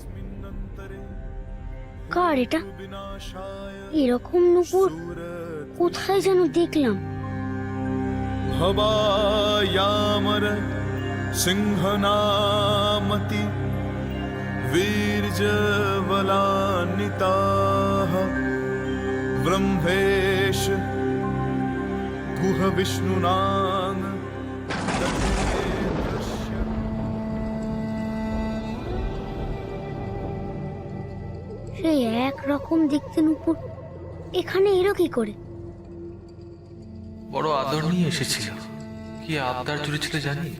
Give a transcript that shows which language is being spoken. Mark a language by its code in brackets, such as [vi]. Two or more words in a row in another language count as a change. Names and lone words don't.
[bn] কার এটা? এরকম নূপুর কোথায় যেন দেখলাম। [sa] हवायामर सिंहनामति वीर्यवलान्विताः ब्रह्मेश गुह विष्णुनां [bn] সেই একরকম দেখতে নূপুর এখানে এলো কি করে? বড় আদর নিয়ে এসেছিল। কি আবদার জুড়েছিল জানিস?